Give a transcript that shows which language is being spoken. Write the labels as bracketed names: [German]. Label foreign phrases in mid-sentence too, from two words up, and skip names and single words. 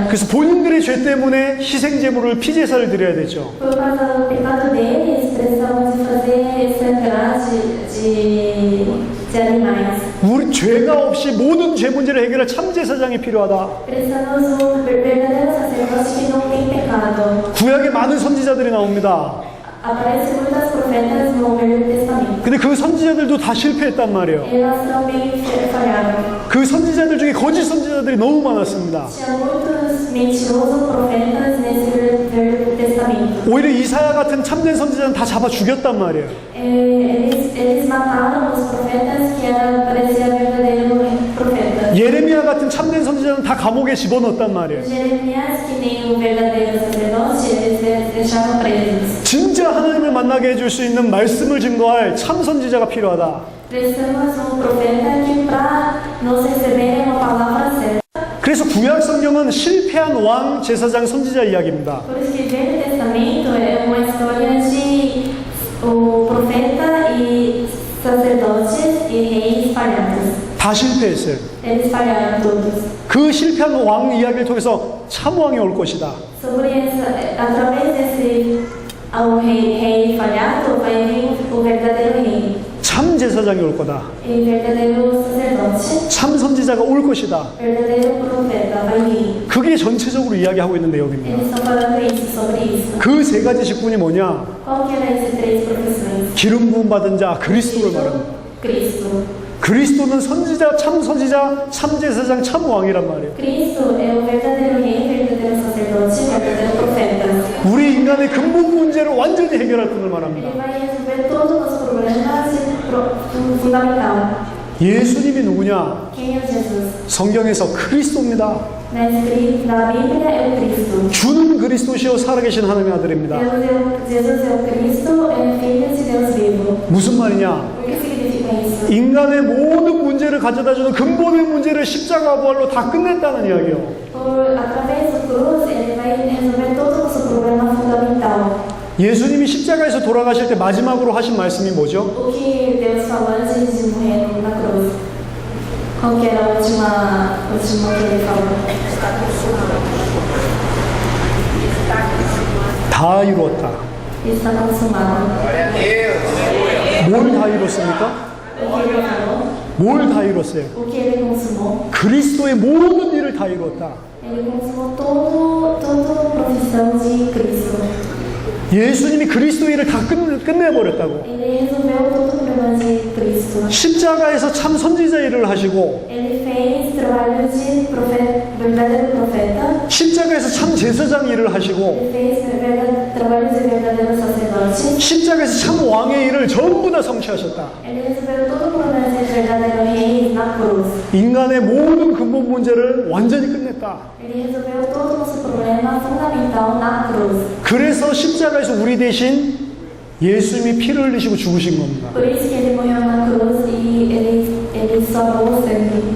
[Korean] 그래서 본인들의 죄 때문에 희생 제물을 피제사를 드려야 되죠. [Portuguese] Por causa do pecado deles, precisamos de fazer sangrado de animais. [Korean] 우리 죄가 없이 모든 죄 문제를 해결할 참 제사장이 필요하다. [Portuguese] Precisamos um verdadeiro sacerdote que não tem pecado. [Korean] 구약에 많은 선지자들이 나옵니다. [Portuguese] Aparecem muitas profetas no Velho Testamento. [Korean] 근데 그 선지자들도 다 실패했단 말이에요. [Portuguese] Elas também falharam. [Korean] 그 선지자들 중에 거짓 선지자들이 너무 많았습니다. [Portuguese] Tinha muitos mentirosos profetas nesse Velho Testamento. [Korean] 오히려 이사야 같은 참된 선지자는 다 잡아 죽였단 말이에요. [Portuguese] Eles mataram os profetas que pareciam verdadeiros profetas. [Korean] 예레미야 같은 참된 선지자는 다 감옥에 집어넣었단 말이에요. [Portuguese] Jeremias, que nem o verdadeiro sacerdote, eles deixaram presos. [Korean] 진짜 하나님을 만나게 해줄 수 있는 말씀을 증거할 참 선지자가 필요하다. [Portuguese] Precisamos profeta que para nos receberem uma palavra certa. [Korean] 그래서 구약 성경은 실패한 왕, 제사장, 선지자 이야기입니다. [Portuguese] Por isso que o Velho Testamento é uma história de o profeta e sacerdotes e reis falhados. [Korean] 다 실패했어요. [Portuguese] Eles falharam todos. [Korean] 그 실패한 왕 이야기를 통해서 참 왕이 올 것이다. [Portuguese] Sobre essa, através desse ao rei falhado vai vir o verdadeiro rei. [Korean] 참 제사장이 올 거다. [Portuguese] E verdadeiro sacerdote. [Korean] 참 선지자가 올 것이다. [Portuguese] Verdadeiro profeta vai vir. [Korean] 그게 전체적으로 이야기하고 있는 내용입니다. [Portuguese] Eles estão falando isso sobre isso. [Korean] 그 세 가지 직분이 뭐냐? [Portuguese] Qual que era esses três profissões? [Korean] 기름 부음 받은 자, 그리스도를 말합니다. [Portuguese] Cristo. [Korean] 그리스도는 선지자, 참 제사장, 참 왕이란 말이에요. [Portuguese] Cristo é o verdadeiro rei, verdadeiro sacerdote, verdadeiro profeta. [Korean] 우리 인간의 근본 문제를 완전히 해결할 분을 말합니다. [Portuguese] Ele vai resolver todos os problemas fundamental. [Korean] 예수님이 누구냐? [Portuguese] Quem é Jesus? [Korean] 성경에서 그리스도입니다. [Portuguese] Na Bíblia é o Cristo. [Korean] 주는 그리스도시요 살아계신 하나님의 아들입니다. [Portuguese] Jesus é o Cristo, é filho de Deus vivo. [Korean] 무슨 말이냐? [Portuguese] O que significa isso? [Korean] 인간의 모든 문제를 가져다주는 근본의 문제를 십자가 부활로 다 끝냈다는 이야기예요. [Portuguese] Através do cruz, ele vai resolver todo o nosso problema fundamental. [Korean] 예수님이 십자가에서 돌아가실 때 마지막으로 하신 말씀이 뭐죠? [Portuguese] O que Deus falou antes de morrer na cruz? Qual que era a última que ele falou? [Korean] 다 이루었다. [Portuguese] Está consumado. [Korean] 뭘 다 이뤘습니까? [Portuguese] O que ele falou? [Korean] 뭘 다 이뤘어요? [Portuguese] O que ele consumou? [Korean] 그리스도의 모든 일을 다 이뤘다. [Portuguese] Ele consumou toda a profissão de Cristo. [Korean] 예수님이 그리스도의 일을 다 끝내버렸다고. [Portuguese] Ele resolveu todo o problema de Cristo. [Korean] 십자가에서 참 선지자 일을 하시고 [Portuguese] Ele fez trabalho de verdadeiro profeta. [Korean] 십자가에서 참 제사장 일을 하시고 [Portuguese] Ele fez trabalho de verdadeiro sacerdote. [Korean] 십자가에서 참 왕의 일을 전부 다 성취하셨다. [Portuguese] Ele resolveu todo o problema de verdadeiro rei na cruz. [Korean] 인간의 모든 근본 문제를 완전히 끝냈다. [Portuguese] Ele resolveu todo o nosso problema fundamental na cruz. [Korean] 그래서 십자가에서 우리 대신 예수님이 피를 흘리시고 죽으신 겁니다. [Portuguese] Por isso que ele morreu na cruz e ele salvou o sangue.